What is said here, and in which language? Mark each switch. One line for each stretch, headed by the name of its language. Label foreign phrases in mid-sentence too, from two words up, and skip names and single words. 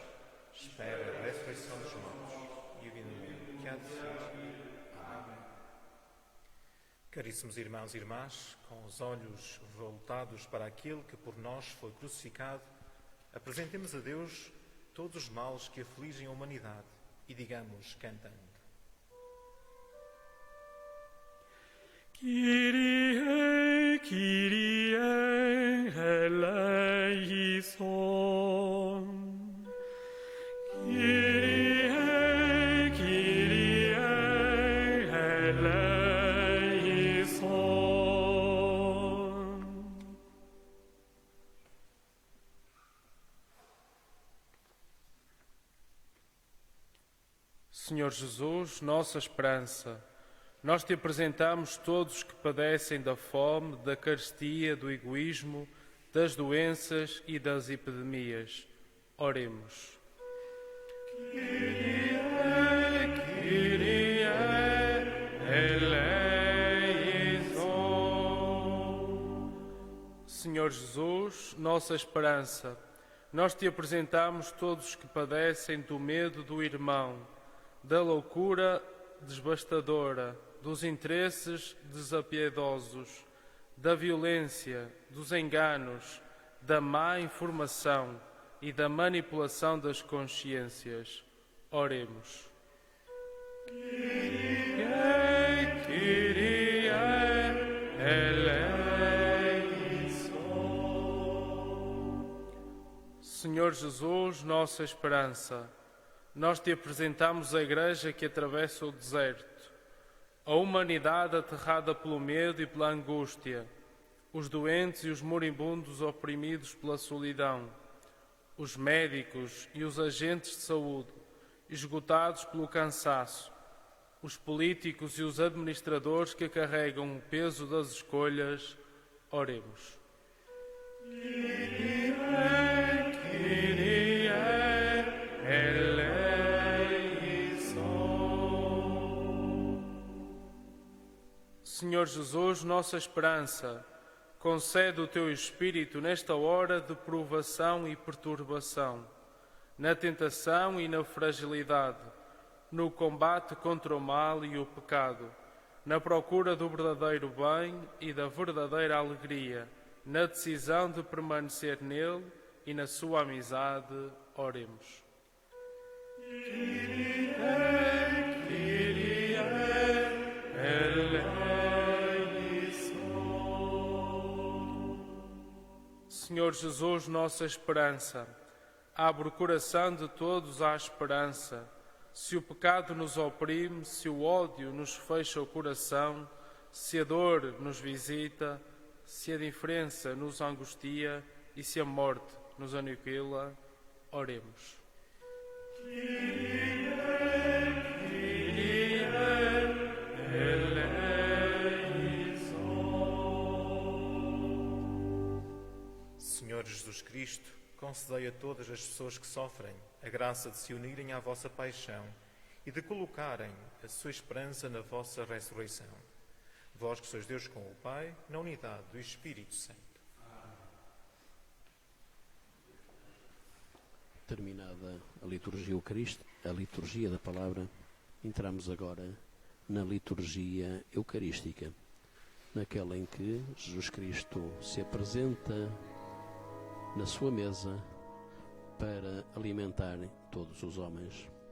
Portuguese: Espera a ressurreição dos mortos e o vida que há de vir. Amém. Caríssimos irmãos e irmãs, com os olhos voltados para aquele que por nós foi crucificado, apresentemos a Deus todos os males que afligem a humanidade e digamos cantando:
Greek: Κύριε, Κύριε, ἐλέησον. Κύριε, Κύριε, ἐλέησον.
Portuguese: Senhor Jesus, nossa esperança, nós te apresentamos todos que padecem da fome, da carestia, do egoísmo, das doenças e das epidemias. Oremos.
Greek: Κύριε, Κύριε, ἐλέησον.
Portuguese: Senhor Jesus, nossa esperança, nós te apresentamos todos que padecem do medo do irmão, da loucura devastadora, dos interesses desapiedosos, da violência, dos enganos, da má informação e da manipulação das consciências. Oremos.
Greek: Κύριε, Κύριε, ἐλέησον.
Portuguese: Senhor Jesus, nossa esperança, nós te apresentamos a Igreja que atravessa o deserto, a humanidade aterrada pelo medo e pela angústia, os doentes e os moribundos oprimidos pela solidão, os médicos e os agentes de saúde esgotados pelo cansaço, os políticos e os administradores que carregam o peso das escolhas. Oremos.
Greek: Κύριε, Κύριε, ἐλέησον.
Portuguese: Senhor Jesus, nossa esperança, concede o teu Espírito nesta hora de provação e perturbação, na tentação e na fragilidade, no combate contra o mal e o pecado, na procura do verdadeiro bem e da verdadeira alegria, na decisão de permanecer nele e na sua amizade. Oremos.
Greek: Κύριε, Κύριε, ἐλέησον.
Portuguese: Senhor Jesus, nossa esperança, abre o coração de todos à esperança. Se o pecado nos oprime, se o ódio nos fecha o coração, se a dor nos visita, se a indiferença nos angustia e se a morte nos aniquila, oremos.
Greek: Κύριε, Κύριε, ἐλέησον.
Portuguese: Senhor Jesus Cristo, concedei a todas as pessoas que sofrem a graça de se unirem à vossa paixão e de colocarem a sua esperança na vossa ressurreição. Vós que sois Deus com o Pai, na unidade do Espírito Santo. Terminada a liturgia eucarística, a liturgia da palavra, entramos agora na liturgia eucarística, naquela em que Jesus Cristo se apresenta na sua mesa para alimentar todos os homens.